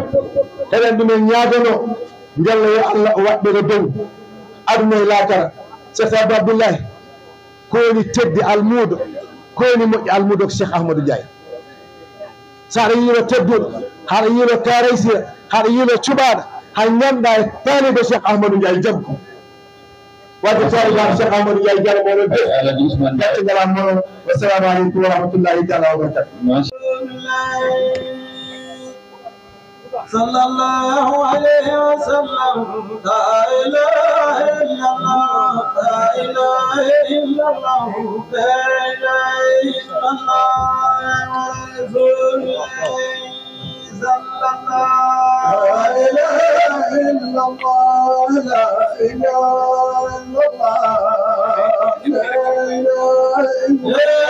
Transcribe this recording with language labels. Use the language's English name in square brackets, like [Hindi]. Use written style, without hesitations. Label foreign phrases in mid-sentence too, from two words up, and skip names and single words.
[Fula] eɗen ɗumen ñaagano ngella yo Allah o waɗɓe dow aduna e laakara Cheikh Abdou Abdoulaye ko woni teddi almuudo ko woni moƴƴi almuudo ko Cheikh Amadou Ndiaye so aɗa yiilo tedduɗo haɗa yiilo karaysira haɗa yiilo cuɓaɗo hay ñamɗa e taalibe Cheikh Amadou Ndiaye jaggu wadde taalibaɓe Cheikh Amadou Ndiaye jara moɗon de gacce ngalam moɗon [Arabic] والسلام عليكم ورحمة الله تعالى وبركاته صلى الله عليه وسلم لا إله إلا الله لا إله إلا الله لا إله إلا الله رسول صلى الله لا إله إلا الله لا إله إلا الله لا إله إلا